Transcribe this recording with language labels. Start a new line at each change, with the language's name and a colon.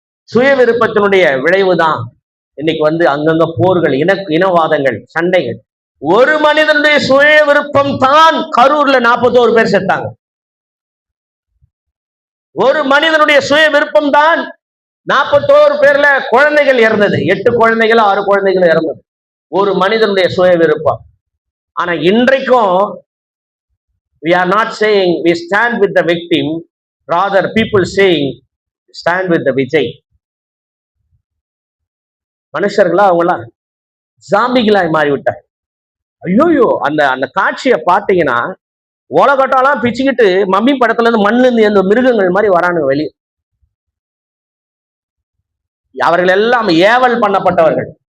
Tamil: சுய விருப்பத்தினுடைய விளைவு தான் இன்னைக்கு அங்கங்க போர்கள், இனவாதங்கள், சண்டைகள். ஒரு மனிதனுடைய சுய விருப்பம் தான் கரூர்ல 41 பேர் செத்தாங்க. ஒரு மனிதனுடைய சுய விருப்பம் தான் 41 பேர்ல குழந்தைகள் இறந்தது. 8 குழந்தைகள் 6 குழந்தைகள் இறந்தது. ஒரு மனிதனுடைய சுய விருப்பம். ஆனா இன்றைக்கும்
English: we are not saying we stand with the victim, rather people saying stand with the Vijay.
Tamil: மனுஷர்களா அவங்களாம் ஜாம்பிகளாய் மாறிவிட்டார். ஐயோயோ, அந்த அந்த காட்சியை பார்த்தீங்கன்னா ஓலகட்டாலாம் பிச்சுக்கிட்டு மம்மி படத்துல இருந்து மண்ணுல இருந்து அந்த மிருகங்கள் மாதிரி வரானுங்க வெளியே. அவர்கள் எல்லாம் ஏவல் பண்ணப்பட்டவர்கள்.